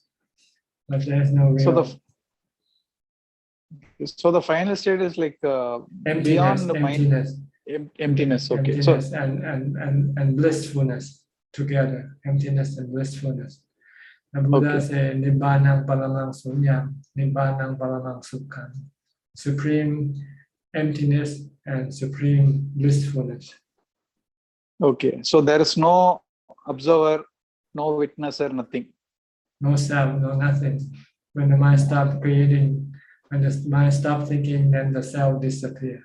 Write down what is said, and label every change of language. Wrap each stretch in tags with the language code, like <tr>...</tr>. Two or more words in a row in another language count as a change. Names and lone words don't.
<en>But there's no real. So the final state is like beyond the emptiness. Mind. Emptiness. Okay. Emptiness and blissfulness together. Emptiness and blissfulness. The Buddha said,</en> <pi>Nibbanang paramang sunyam, Nibbanang paramang sukham.</pi> <en>Supreme emptiness and supreme blissfulness. Okay. So there is no observer, no witnesser, nothing. No self, no nothing. When the mind stops creating, when the mind stops thinking, then the self disappears.</en>